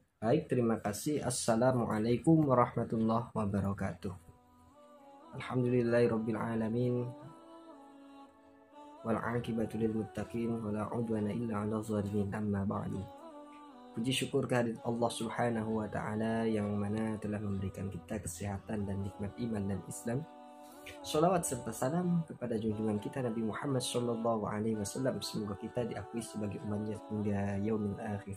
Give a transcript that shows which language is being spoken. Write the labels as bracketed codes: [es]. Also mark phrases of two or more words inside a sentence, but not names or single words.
[id] Baik, terima kasih. [ar] السلام عليكم ورحمة الله وبركاته. الحمد لله رب العالمين. والعاقبة للمتقين ولا عدوان إلا على الظالمين. أما بعد. [id] Puji syukur kehadirat Allah [ar] سبحانه وتعالى [id] yang mana telah memberikan kita kesehatan dan nikmat iman dan Islam. Sholawat serta salam kepada junjungan kita Nabi Muhammad [ar] صلى الله عليه وسلم. [id] Semoga kita diakui sebagai umatnya hingga [ar] يوم الآخر.